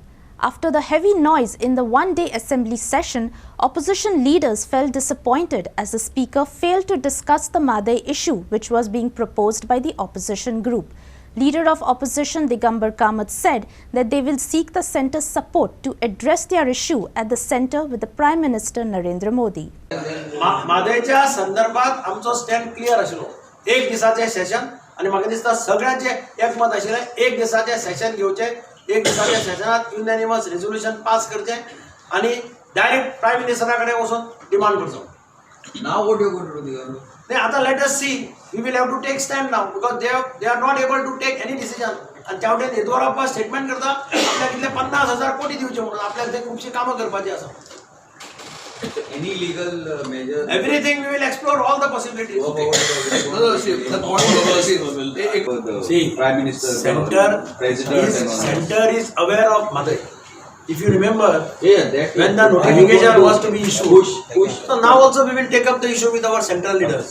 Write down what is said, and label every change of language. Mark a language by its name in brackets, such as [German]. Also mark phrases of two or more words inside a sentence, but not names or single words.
[English] After the heavy noise in the one-day assembly session, opposition leaders felt disappointed as the speaker failed to discuss the Mhadei issue, which was being proposed by the opposition group. Leader of opposition Digambar Kamath said that they will seek the centre's support to address their issue at the centre with the Prime Minister Narendra Modi. [Konkani] Mhadeiच्या संदर्भात आमचो [English] stand clear [Konkani] आशिल्लो. एक दिसाचे सेशन आणि म्हाका दिसता सगळ्यांचे एकमत आशिल्लें एक दिसाचे सेशन घेवचे, एक दिसाच्या सेशनात [English] unanimous resolution pass [Konkani] करचे आणि डायरेक्ट प्रायम मिनिस्टरा कडेन वचून डिमांड करचो. [English] Now what you going to do? [Marathi] नाही आता [English] let us see, we will have to take stand now because they are not able to take any decision. [Konkani] आणि त्यावटेन येदोरप्पा स्टेटमेंट करता आपल्याक कितले 50,000 कोटी दिवचे म्हणून आपल्याक ते खूपशी कामां करपाची आसा. [English] Any legal measure? Everything we will explore all the possibilities. The point See, Prime Minister, center is aware of Mhadei. If you remember, that when the notification was to be issued, so now also we will take up the issue with our central leaders.